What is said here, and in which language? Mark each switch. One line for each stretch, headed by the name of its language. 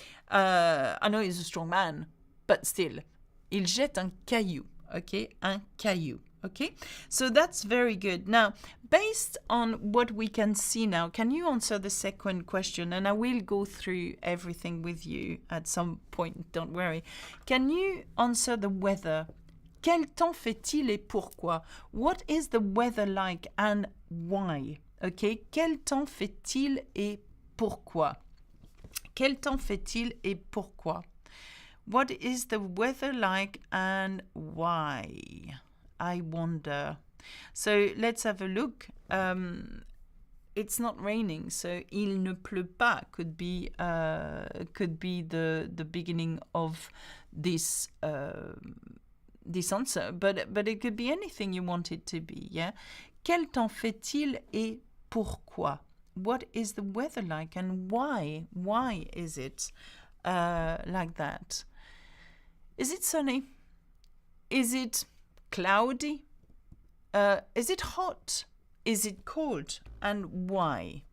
English: I know he's a strong man, but still,
French: il jette un caillou,
English: okay?
French: Un caillou,
English: okay? So that's very good. Now, based on what we can see now, can you answer the second question? And I will go through everything with you at some point, don't worry. Can you answer the weather?
French: Quel temps fait-il et pourquoi?
English: What is the weather like and why? Okay?
French: Quel temps fait-il et pourquoi? Quel temps fait-il et pourquoi?
English: What is the weather like and why? I wonder. So let's have a look. It's not raining, so
French: il ne pleut pas
English: could be the beginning of this this answer, but it could be anything you want it to be. Yeah.
French: Quel temps fait-il et pourquoi?
English: What is the weather like and why? Why is it like that? Is it sunny? Is it cloudy? Is it hot? Is it cold? And why?